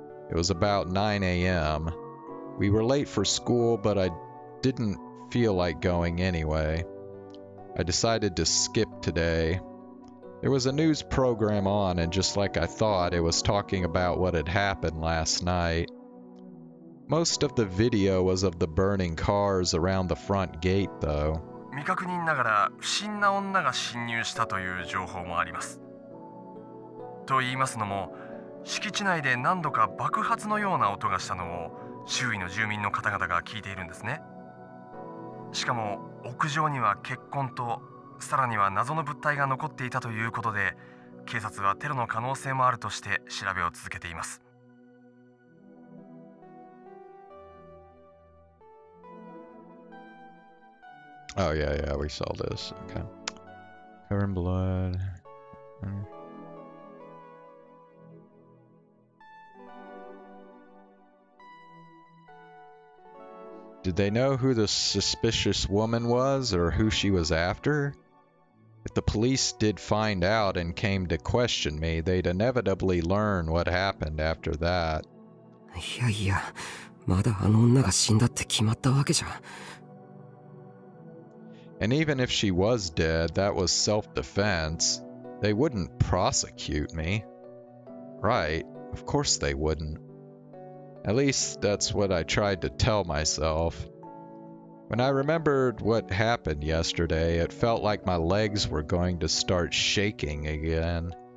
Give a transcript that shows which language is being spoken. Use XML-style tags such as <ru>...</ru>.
<en>It was about 9 a.m. We were late for school, but I didn't feel like going anyway. I decided to skip today. There was a news program on, and just like I thought, it was talking about what had happened last night. Most of the video was of the burning cars around the front gate, though.</en> <ja>未確認ながら不審な女が侵入したという情報もあります。と言いますのも、敷地内で何度か爆発のような音がしたのを周囲の住民の方々が聞いているんですね。しかも屋上には血痕とさらには謎の物体が残っていたということで、警察はテロの可能性もあるとして調べを続けています。</ja> <en>Oh, yeah, we saw this. Okay. Covered in blood. Did they know who the suspicious woman was or who she was after? If the police did find out and came to question me, they'd inevitably learn what happened after that.</en> <ja>いやいや、まだあの女が死んだって決まったわけじゃ。</ja> <en>And even if she was dead, that was self-defense. They wouldn't prosecute me. Right, of course they wouldn't. At least that's what I tried to tell myself. When I remembered what happened yesterday, it felt like my legs were going to start shaking again.</en>